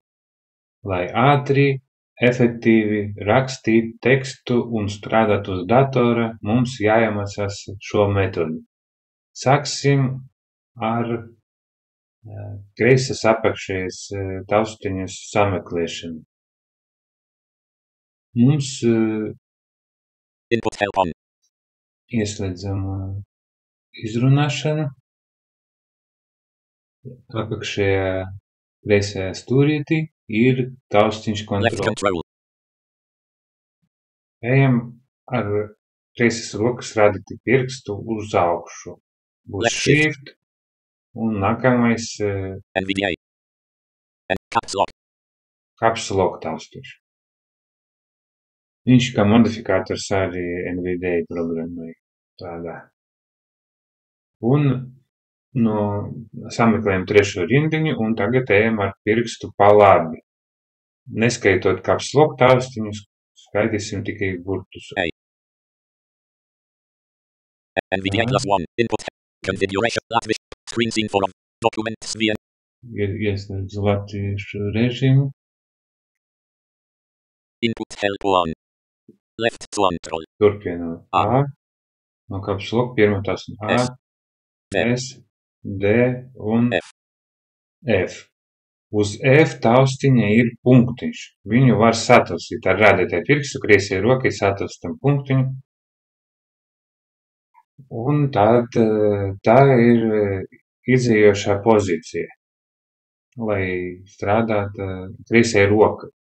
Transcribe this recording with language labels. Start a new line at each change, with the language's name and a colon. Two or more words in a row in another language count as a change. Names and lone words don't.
Latvian: Lai ātri, efektīvi rakstīt tekstu un strādāt uz datora, mums jāiemācās šo metodi. Sāksim ar kreisas apakšējas taustiņas sameklēšanu. Mums
English: Input help on.
Latvian: ieslēdzam izrunāšanu. Apakšējā kreisajā stūrītī ir taustiņš
English: Left
Latvian: kontrole.
English: control.
Latvian: Ejam ar kreisas rokas rādīti pirkstu uz augšu. Būs
English: Left shift.
Latvian: shift un nākamais
English: NVDA. And caps lock. caps lock
Latvian: taustiņš. Viņš kā modifikators arī NVDA programmai tādā. Un sameklējam trešo rindiņu un tagad ejam ar pirkstu pa labi. Neskaitot
English: caps lock
Latvian: taustiņus, skaitīsim tikai burtus.
English: NVDA +1. Input. Configuration. Latvish. Screen scene for documents via.
Latvian: Ieslēdz latviešu režīmu.
English: Input help on. Left control.
Latvian: Turpinot A. No
English: caps lock
Latvian: pirmā taustiņa A, S. D. S, D un F. F. Uz F taustiņa ir punktiņš. Viņu var sataustīt ar rādītāju pirkstu, kreisajai rokai sataustam punktiņu. Un tad tā ir izējošā pozīcija, lai strādātu kreisajai rokai.